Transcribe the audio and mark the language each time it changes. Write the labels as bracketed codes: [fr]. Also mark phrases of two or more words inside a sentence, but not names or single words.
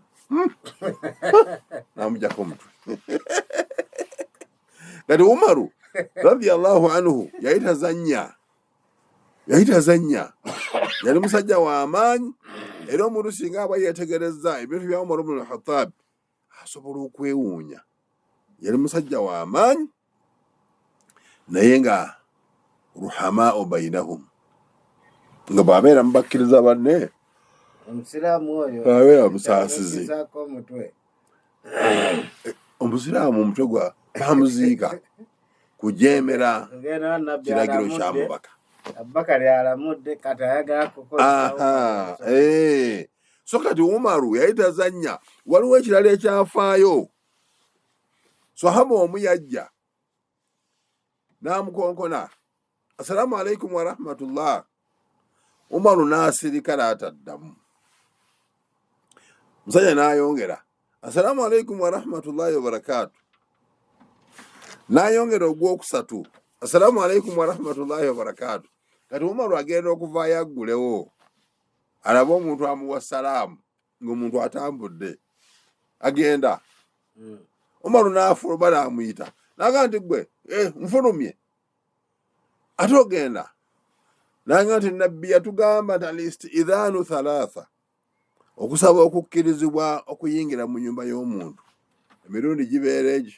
[lg] N'amugyako omutwe. Kati Umaru [ar] رضي الله عنه [lg] yali tazannya, yali musajja w'amaanyi, era omuntu singa aba yeetegerezza ebintu bya Umar ibn al-Khattab asobola okwewuunya. Yali musajja w'amaanyi naye nga [ar] رحماء بينهم, [lg] nga bw'abeera mubakkiriza banne Omusiraamu oyo abeera musaasizi. Omusiraamu omutwe gwa bamuziika kujeemera kiragiro kya mubaka. Abubakari alamudde kati ayagala kukola. So kati Umaru yali tazannya. Waliwo ekirala ekyafaayo. Sahaba omu yajja n'amukonkona, [ar] السلام عليكم ورحمة الله. [lg] Umaru n'asirika n'ataddamu. Musajja n'ayongera, [ar] السلام عليكم ورحمة الله وبركاته. [lg] N'ayongera ogwokusatu, [ar] السلام عليكم ورحمة الله وبركاته. [lg] Kati Umaru agenda okuvaayo aggulewo, alaba omuntu amuwa salaamu ng'omuntu atambudde agenda. Umaru n'afuluma n'amuyita, n'agamba nti ggwe nfulumye ate ogenda. N'agamba nti nabbi yatugamba nti [ar] الاستئذان ثلاث, [lg] okusaba okukkirizibwa okuyingira mu nnyumba y'omuntu emirundi gibeera egyo.